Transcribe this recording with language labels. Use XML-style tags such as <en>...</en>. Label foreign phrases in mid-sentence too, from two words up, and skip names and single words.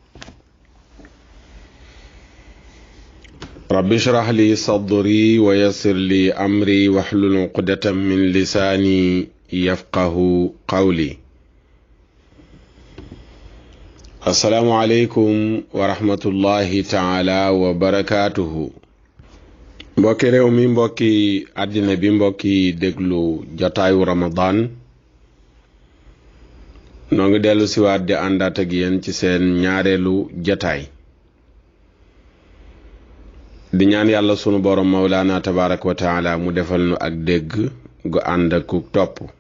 <ar>رب اشرح لي صدري ويسر لي أمري واحلل عقدة من لساني يفقه قولي. السلام عليكم ورحمة الله تعالى وبركاته.</ar> <wo>mbokki réew mi, mbokki àddina bi, mbokki déglu jotaayu Ramadan, noo ngi dellu siwaat di àndaat ak yéen ci seen ñaareelu jotaay di ñaan yàlla sunu borom Mawlaana</wo> <ar>تبارك وتعالى</ar> <wo>mu defal nu ak dégg gu ànd ak topp.</wo>